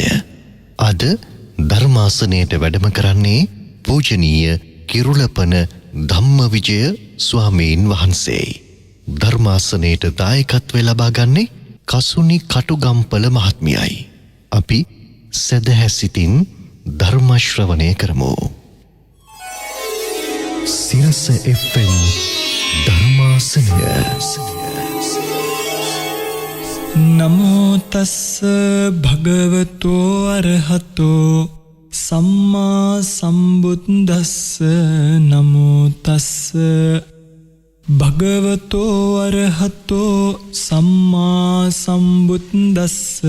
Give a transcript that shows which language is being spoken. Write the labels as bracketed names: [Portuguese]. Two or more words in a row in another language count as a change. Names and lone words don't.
[Sinhala] අද ධර්මාසනයට වැඩම කරන්නේ පූජනීය කිරුළපන ධම්මවිජය ස්වාමීන් වහන්සේයි. ධර්මාසනයට දායකත්වය ලබා ගන්නේ කසුනි කටුගම්පල මහත්මියයි. අපි සදහැ සිතින් ධර්ම ශ්‍රවණය කරමු. සිරස FM ධර්මාසනය. [Pali] නමෝ තස්ස භගවතෝ අරහතෝ සම්මා සම්බුද්දස්ස. නමෝ තස්ස භගවතෝ අරහතෝ සම්මා සම්බුද්දස්ස.